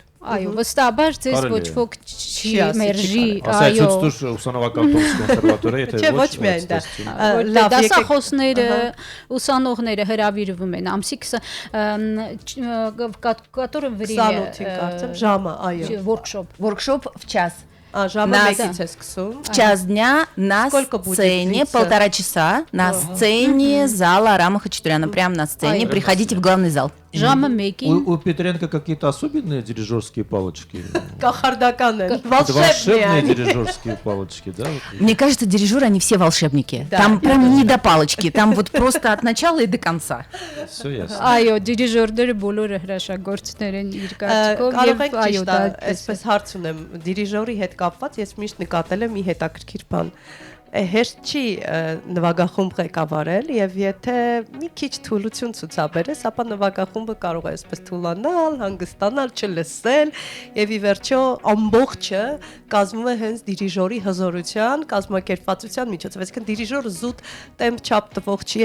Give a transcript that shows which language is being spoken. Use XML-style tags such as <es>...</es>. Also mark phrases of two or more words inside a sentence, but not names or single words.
<hy>Այո, վստահաբար ձեզ Կարելի ոչ է։ ոք չի ասի, մերժի, Ասա այո։ ցույց տուր ուսանողական տոմս կոնսերվատորիա, եթե Չէ, ոչ միայն դա։ Որտե Լավ, եկեք դասախոսները, ուսանողները հրավիրվում են ամսի 20 կատորը վրի 28-ին կարծեմ, ժամը, այո։ workshop</hy> <ru>Воркшоп в час.</ru> <hy>Ժամը Նա- 1-ից է սկսում։</hy> <ru>В час дня на Сколько будет сцене, длиться? 1,5 часа, на сцене зала Арама Хачатуряна, прямо на сцене. Ай. Приходите в главный зал.</ru> <hy>ժամը 1-ին</hy> <ru>У Петренко какие-то особенные дирижерские палочки?</ru> <hy>Կախարդական են,</hy> <ru>Это волшебные волшебные։ дирижерские палочки, да? Мне кажется, дирижеры, они все волшебники. Да. Там прям не до палочки, там вот просто от начала и до конца. Все ясно.</ru> <hy>այո, դիրիժորները բոլորը հրաշագործներ են իր կարծիքով Կարող եք այո, ճիշտ, այսպես հարց ունեմ, դիրիժորի հետ կապված ես միշտ նկատել եմ մի հետաքրքիր բան։ Հեշտ չի նվագախումբ ղեկավարել եւ եթե մի քիչ թուլություն ցուցաբերես, ապա նվագախումբը կարող է այսպես թուլանալ, հանգստանալ, չլսել եւ ի վերջո ամբողջը կազմվում է հենց դիրիժորի հզորության, կազմակերպվածության միջոցով։ Այսինքն դիրիժորը զուտ տեմպ չափ տվող չի,</hy>